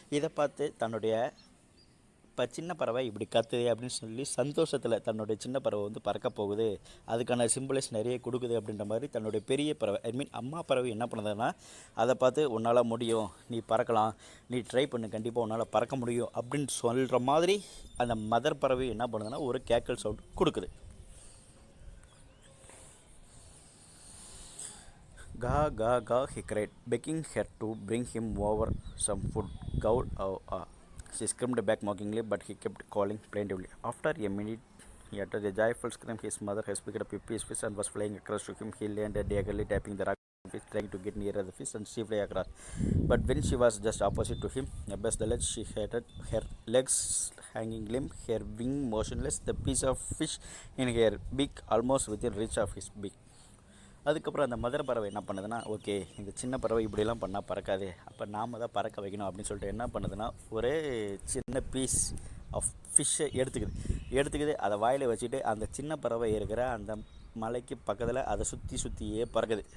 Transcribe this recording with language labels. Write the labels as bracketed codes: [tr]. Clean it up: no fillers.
[ta] இதை பார்த்து தன்னுடைய சின்ன பறவை இப்படி கத்துது அப்படின்னு சொல்லி சந்தோஷத்தில் தன்னுடைய சின்ன பறவை வந்து பறக்க போகுது, அதுக்கான சிம்பிள்ஸ் நிறைய கொடுக்குது அப்படின்ற மாதிரி தன்னுடைய பெரிய பறவை அம்மா பறவை என்ன பண்ணுதுன்னா அதை பார்த்து உன்னால் முடியும், நீ பறக்கலாம், நீ ட்ரை பண்ணு, கண்டிப்பாக உன்னால் பறக்க முடியும் அப்படின்னு சொல்கிற மாதிரி அந்த மதர் பறவை என்ன பண்ணுதுன்னா ஒரு கேக்கல் சவுண்ட் கொடுக்குது. [en] Ga, ga, ga, he cried, begging her to bring him over some food. Gowed, she screamed back mockingly, but he kept calling plaintively. After a minute, he uttered a joyful scream. His mother had picked up a piece of fish and was flying across to him. He leaned eagerly, tapping the rock fish, trying to get nearer the fish, and she flew across. But when she was just opposite to him, above the ledge, she had her legs hanging limp, her wing motionless, the piece of fish in her beak almost within reach of his beak. [ta] அதுக்கப்புறம் அந்த mother பறவை என்ன பண்ணுதுன்னா okay இந்த சின்ன பறவை இப்படிலாம் பண்ணால் பறக்காது, அப்போ நாம் தான் பறக்க வைக்கணும் அப்படின்னு சொல்லிட்டு என்ன பண்ணுதுன்னா ஒரே சின்ன பீஸ் ஆஃப் ஃபிஷ்ஷை எடுத்துக்குது அதை வாயில் வச்சுட்டு அந்த சின்ன பறவை இருக்கிற அந்த மலைக்கு பக்கத்தில் அதை சுற்றியே பறக்குது.